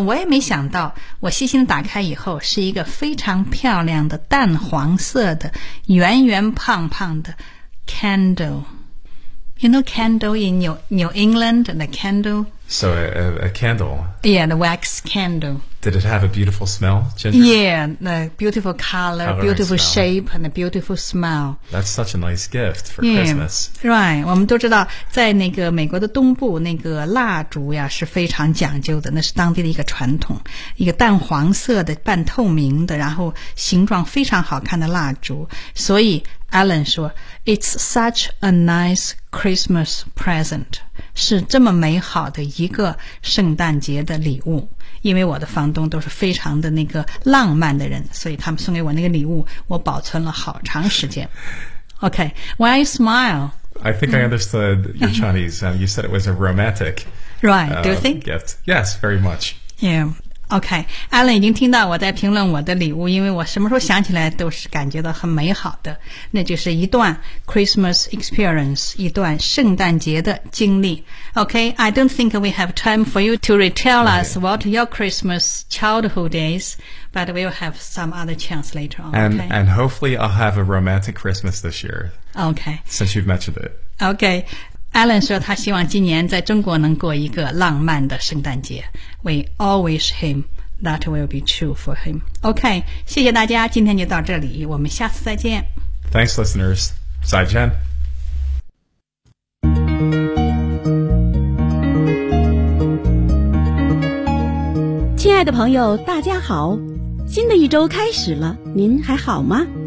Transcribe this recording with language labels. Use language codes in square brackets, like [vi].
[zh] 我也没想到，我细心打开以后是一个非常漂亮的淡黄色的圆圆胖胖的 candle。 [en] You know candle in New England, the candle? So a candle. Yeah, the wax candle. Did it have a beautiful smell, Ginger? Yeah, the beautiful color, beautiful shape, and a beautiful smell. That's such a nice gift for Christmas. Right, [zh] 我们都知道在那个美国的东部那个蜡烛呀是非常讲究的，那是当地的一个传统，一个淡黄色的半透明的，然后形状非常好看的蜡烛。所以 Alan 说 [en] It's such a nice Christmas present. [zh] 是这么美好的一个圣诞节的礼物。因为我的房东都是非常的那个浪漫的人，所以他们送给我那个礼物我保存了好长时间。 [en] OK, why you smile? I think I understood your Chinese. You said it was a romantic right, do you think? Gift. Yes, very much. [zh] Yeah, OK, Alan 已经听到我在评论我的礼物，因为我什么时候想起来都是感觉到很美好的，那就是一段 [en] Christmas experience， [zh] 一段圣诞节的经历。 [en] Okay, I don't think we have time for you to retell us what your Christmas childhood is, but we'll have some other chance later on. And hopefully I'll have a romantic Christmas this year. Okay. Since you've mentioned it. Okay. [zh] Alan 说他希望今年在中国能过一个浪漫的圣诞节。 [en] We all wish him that will be true for him. [zh] Okay, 谢谢大家，今天就到这里，我们下次再见。 [en] Thanks, listeners. [zh] 再见。亲爱的朋友大家好，新的一周开始了，您还好吗？